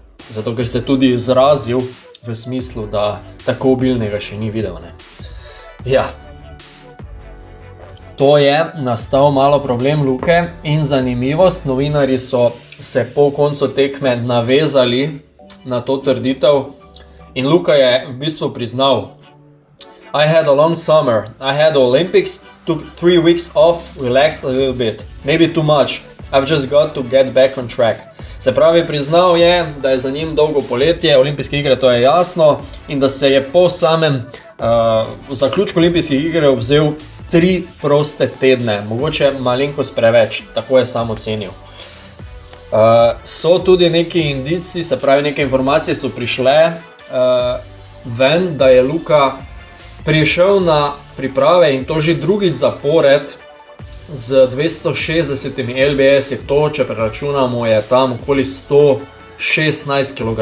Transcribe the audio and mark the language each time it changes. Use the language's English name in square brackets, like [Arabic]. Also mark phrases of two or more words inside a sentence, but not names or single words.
[Slovenian] Zato, ker se tudi izrazil v smislu, da tako obilnega še ni videl, ne. Ja. To je nastal malo problem Luke in zanimivost. Novinarji so se po koncu tekme navezali na to trditev in Luka je v bistvu priznal: [English] I had a long summer, I had the Olympics, took 3 weeks off, relaxed a little bit, maybe too much, I've just got to get back on track. [Slovenian] Se pravi, priznal je, da je za njim dolgo poletje, olimpijske igre, to je jasno, in da se je po samem zaključku olimpijskih iger vzel 3 proste tedne, mogoče malenkost preveč, tako je sam ocenil. So tudi neki indici, se pravi neke informacije so prišle ven, da je Luka prišel na priprave in to že drugič zapored z 260 lbs, to, če preračunamo, je tam okoli 116 kg.